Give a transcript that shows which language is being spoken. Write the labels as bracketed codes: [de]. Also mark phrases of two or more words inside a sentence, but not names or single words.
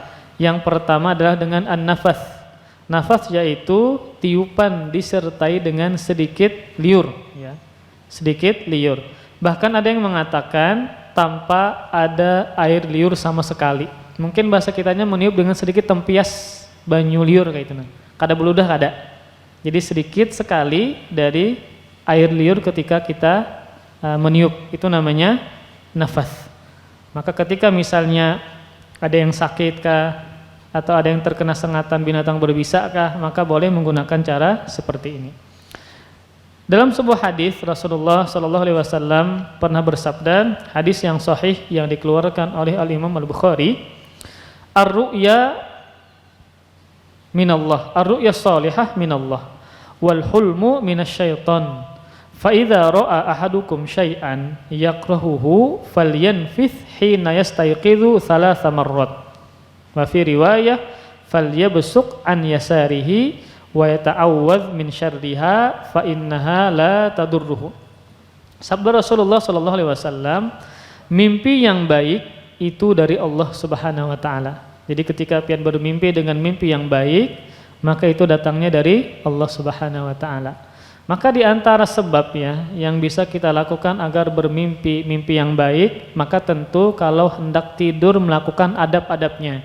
[id] Yang pertama adalah dengan an-nafas. Nafas yaitu tiupan disertai dengan sedikit liur, ya. Sedikit liur. Bahkan ada yang mengatakan tanpa ada air liur sama sekali. Mungkin bahasa kitanya meniup dengan sedikit tempias banyu liur kayak itu. [bjn] Kada beludah kada. [id] Jadi sedikit sekali dari air liur ketika kita meniup, itu namanya nafas. Maka ketika misalnya ada yang sakit kah, atau ada yang terkena sengatan binatang berbisa kah, maka boleh menggunakan cara seperti ini. Dalam sebuah hadis Rasulullah SAW pernah bersabda, hadis yang sahih yang dikeluarkan oleh Al-Imam Al-Bukhari, [ar] الرؤيا من الله، الرؤيا الصالحة من الله، والحلم من الشيطان. فإذا رأى أحدكم شيئا يكرهه فلينفث حين يستيقظ ثلاث مرات. وفي رواية فليبصق عن يساره وليتعوذ من شرها فإنها لا تضره. Sabda Rasulullah صلى الله عليه وسلم, [id] mimpi yang baik itu dari Allah [ar] سبحانه وتعالى. [id] Jadi ketika pian bermimpi dengan mimpi yang baik, maka itu datangnya dari Allah [ar] سبحانه وتعالى. [id] Maka di antara sebabnya yang bisa kita lakukan agar bermimpi mimpi yang baik, maka tentu kalau hendak tidur melakukan adab-adabnya.